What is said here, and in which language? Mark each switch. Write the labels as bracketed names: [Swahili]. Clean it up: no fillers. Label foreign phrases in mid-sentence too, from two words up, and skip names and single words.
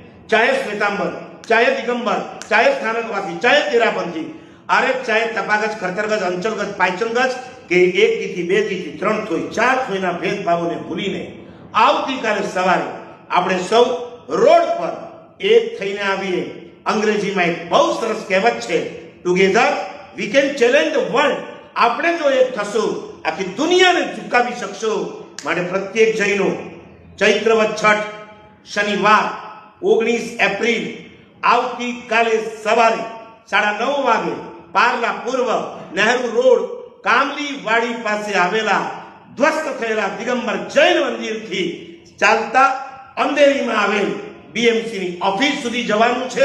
[Gujarati] ચાહે શ્વેતાંબર, ચાહે દિગંબર, ચાહે સ્થાનકવાસી, ચાહે તેરાપંથી, અરે ચાહે તપાગજ, ખરતરગજ, અંચલગજ, પાયચનગજ કે એક તિથિ, બે તિથિ, ત્રણ થોઈ, ચાર થોઈના ભેદભાવોને ભૂલીને આવતીકાલે સવારે આપણે સૌ રોડ પર એક થઈને આવીએ. અંગ્રેજીમાં એક બહુ સરસ કહેવત છે, [English] together we can challenge the world. [Gujarati] આપણે જો એક થશું આખી દુનિયાને ઝુકાવી શકશું. માટે પ્રત્યેક જૈનો ચૈત્રવદ છઠ શનિવાર 19 એપ્રિલ આવતીકાલે સવારે 9:30 વાગે પાર્લા પૂર્વ નહેરુ રોડ કામલી વાડી પાસે આવેલા ધ્વસ્ત થયેલા દિગંબર જૈન મંદિરથી ચાલતા અંધેરીમાં આવેલ બીએમસી ની ઓફિસ સુધી જવાનું છે.